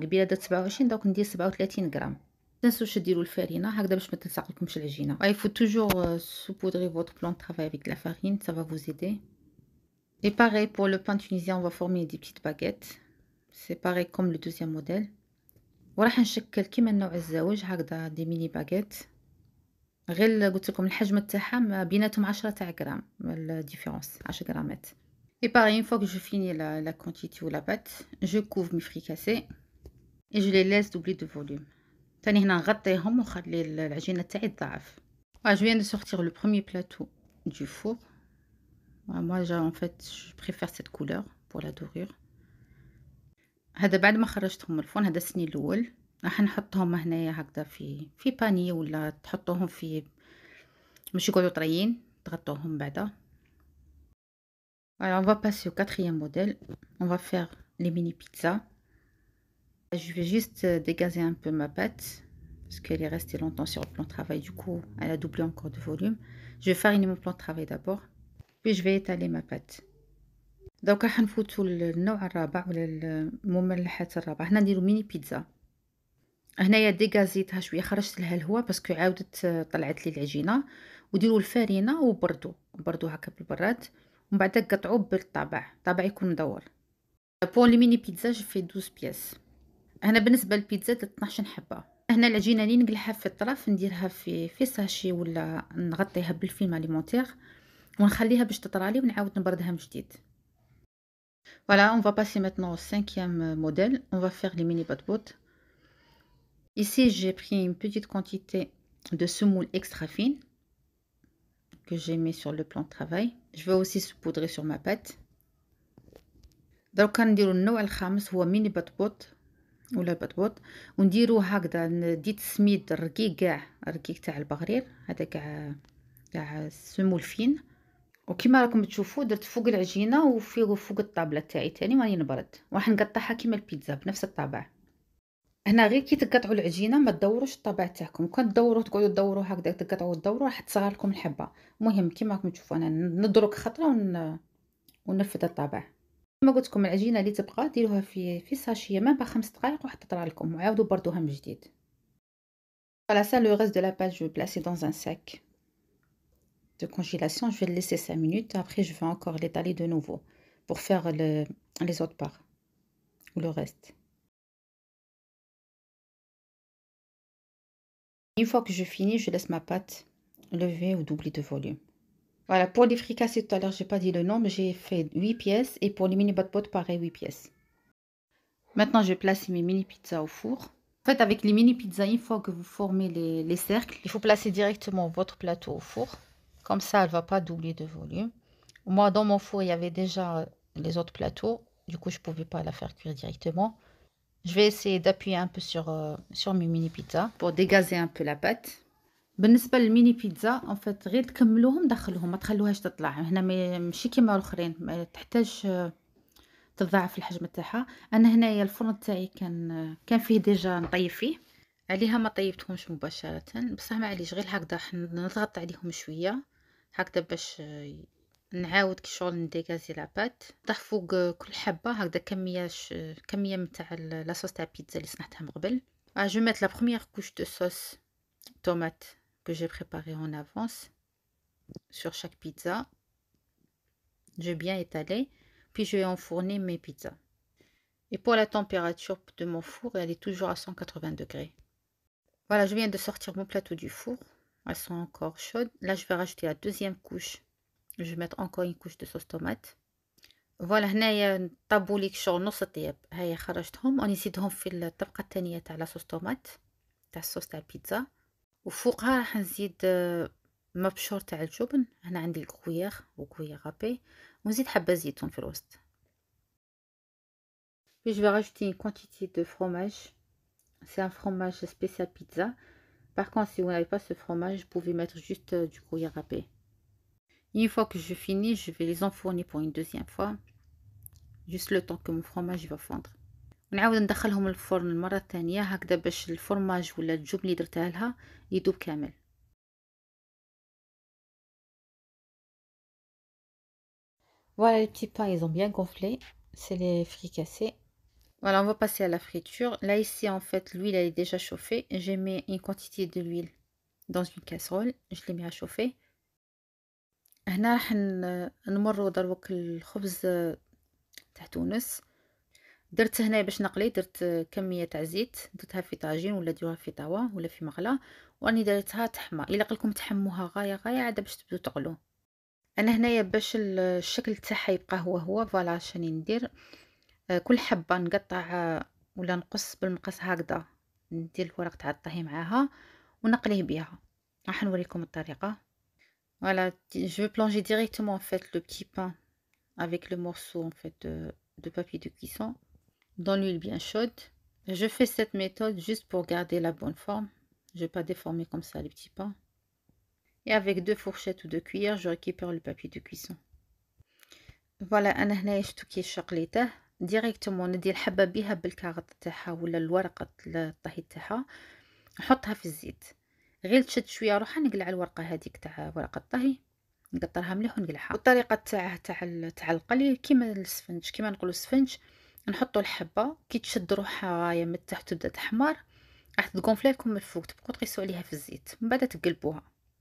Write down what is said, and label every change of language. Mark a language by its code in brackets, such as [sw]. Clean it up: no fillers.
[ar] قبيله درت 27، دوك ندير 37 غرام. تنسوش ديروا الفارينه هكذا باش ما تلصقلكمش العجينه. [fr] il faut toujours saupoudrer votre plan de travail avec de la farine, ça va vous aider. Et pareil pour le pain tunisien, on va former des petites baguettes. C'est pareil comme le deuxième modèle. [ar] وراح نشكل كيما النوع الزوج هكذا دي ميني باغيت. غير قلت لكم الحجم تاعها ما بيناتهم 10 تاع غرام الديفيرونس، 10 غرامات. [fr] Et pareil, une fois que je finis la quantité ou la pâte, je couvre mes fricassés et je les laisse doubler de volume. [ar] تاني هنا نغطيهم ونخلي العجينة تاعي تضعف. [fr] Voilà, je viens de sortir le premier plateau du four. Voilà, moi en fait je préfère cette couleur pour la dorure. [ar] هذا بعد ما خرجتهم من الفرن، هذا السني الاول. راح نحطهم هنايا هكذا في باني ولا تحطوهم في باش يقعدوا طريين، تغطوهم بعدا. [fr] Alors on va passer au quatrième modèle. On va faire les mini pizzas. Je vais juste dégazer un peu ma pâte parce qu'elle est restée longtemps sur le plan de travail, du coup elle a doublé encore de volume. Je vais fariner mon plan de travail d'abord, puis je vais étaler ma pâte. [ar] دوك راح نفوتوا للنوع الرابع ولا المملحات الرابعة. هنا نديرو ميني بيتزا. هنايا ديغازيتها شويه، خرجت لها الهواء باسكو عاودت طلعت لي العجينه. وديروا الفارينه وبردوا هكا بالبراد، ومن بعد قطعوه بالطابع، طابع يكون مدور. بون لي ميني بيتزا جو في 12 بياس. هنا بالنسبه للبيتزا 12 حبه. هنا العجينه اللي نقلعها في الطرف نديرها في ساشي ولا نغطيها بالفيلم اليمونتير ونخليها باش تطرالي ونعاود نبردها من جديد. [fr] Voilà, on va passer maintenant au cinquième modèle. On va faire les mini bat-bottes. Ici, j'ai pris une petite quantité de semoule extra fine que j'ai mis sur le plan de travail. Je vais aussi saupoudrer sur ma pâte. [ar] Donc, نديرو النوع الخامس هو ميني بطبوط ولا بطبوط، ونديرو هكذا ديت سميد رقيق كاع، رقيق تاع البغرير، هذا كاع سمول فين. وكما راكم تشوفوا درت فوق العجينه وفوق الطابله تاعي تاني ماني نبرد، وراح نقطعها كيما البيتزا بنفس الطابع. هنا غير كي تقطعوا العجينه ما تدوروش الطابع تاعكم، كون تدوروا تقعدوا تدوروا هكذا تقطعوا تدوروا راح تصغر لكم الحبه. المهم كيما راكم تشوفوا انا ندرك خطره ونرفد الطابع. كما قلت لكم العجينه اللي تبقى ديروها في ساشيه ما با 5 دقائق وراح تطرى لكم، وعاودوا بردوها من جديد. [fr] Voilà, ça le reste de la pâte je vais placer dans un sac de congélation. Je vais le laisser 5 minutes, après je vais encore l'étaler de nouveau pour faire les autres parts ou le reste. Une fois que je finis, je laisse ma pâte lever ou doubler de volume. Voilà, pour les fricassés tout à l'heure, j'ai pas dit le nom, mais j'ai fait 8 pièces. Et pour les mini bat-bottes, pareil, 8 pièces. Maintenant, je place mes mini pizzas au four. En fait, avec les mini pizzas, une fois que vous formez les cercles, il faut placer directement votre plateau au four. Comme ça, elle ne va pas doubler de volume. Moi, dans mon four, il y avait déjà les autres plateaux. Du coup, je ne pouvais pas la faire cuire directement. Je vais essayer d'appuyer un peu sur mes mini pizzas pour dégazer un peu la pâte. [ar] بالنسبه للميني بيتزا ان فيت غير تكملوهم دخلوهم، ما تخلوهاش تطلع. هنا ماشي كيما الاخرين ما تحتاج تضاعف الحجم تاعها. انا هنايا الفرن تاعي كان فيه ديجا نطيب فيه، عليها ما طيبتهمش مباشره، بصح معليش غير هكذا نضغط عليهم شويه هكذا باش نعاود كي شغل نديغازي لاباط. نضح فوق كل حبه هكذا كميه نتاع لاصوص تاع بيتزا اللي صنعتها من قبل. [fr] جو ميت لا بروميير كوش دو صوص tomate que j'ai préparé en avance sur chaque pizza. Je vais bien étaler, puis je vais enfourner mes pizzas. Et pour la température de mon four, elle est toujours à 180 degrés. Voilà, je viens de sortir mon plateau du four. Elles sont encore chaudes. Là, je vais rajouter la deuxième couche. Je vais mettre encore une couche de sauce tomate. [ar] فوالا هنايا طابوا لي شغل نص طياب، هيا خرجتهم ونزيدهم في الطبقه الثانيه تاع لاصوص طوماط تاع الصوص تاع البيتزا. وفوقها راح نزيد مبشور تاع الجبن. هنا عندي الكرويير وكرويير رابي، ونزيد حبة زيتون في الوسط. [fr] Puis je vais rajouter une quantité de fromage. C'est un fromage spécial pizza. Par contre, si vous n'avez pas ce fromage, vous pouvez mettre juste du gruyère râpé. Une fois que je finis, je vais les enfourner pour une deuxième fois. Juste le temps que mon fromage va fondre. [ar] ونعاود ندخلهم الفرن المرة الثانية هكذا باش الفرماج ولا الجبن اللي درتها لها يذوب كامل. [fr] Voilà, les petits pains, ils ont bien gonflé. C'est les fricassés. Voilà, on va passer à la friture. Là, ici, en fait, l'huile, elle est déjà chauffée. J'ai mis une quantité de l'huile dans une casserole. Je l'ai mis à chauffer. [ar] هنا راح نمرو دروك الخبز تاع تونس. درت هنا باش نقلي، درت كمية تاع زيت، درتها في طاجين ولا ديروها في طاوة ولا في مغلا، وراني درتها تحمى. الا قلكم تحموها غاية غاية عاد باش تبدو تقلو. انا هنايا باش الشكل تاعها يبقى هو فوالا شاني ندير. كل حبة نقطع ولا نقص بالمقص هكذا، ندير الورق تاع الطهي معاها ونقليه بها. راح نوريكم الطريقة. [fr] Voilà, je vais plonger directement en fait le petit pain avec le morceau en fait de papier de cuisson dans l'huile bien chaude. Je fais cette méthode juste pour garder la bonne forme. Je ne vais pas déformer comme ça les petits pains. Et avec 2 fourchettes ou 2 cuillères, je récupère le papier de cuisson. [ar] Voilà, أنا هنايا شفتو كي شقليته ديريكتومون ندير الحبة بها بالكاغط تاعها ولا الورقة الطهي تاعها، نحطها في الزيت. غير تشد شويه روحها نقلع الورقه هذيك تاع ورقه الطهي، نقطرها مليح ونقلعها. والطريقه تاع القلي كيما السفنج، كيما نقولوا السفنج، نحطوا الحبه كي تشد روحها غايه من تحت تبدا تحمر، راح تقونفلا لكم من الفوق، تبقوا تقيسوا عليها في الزيت من بعد تقلبوها.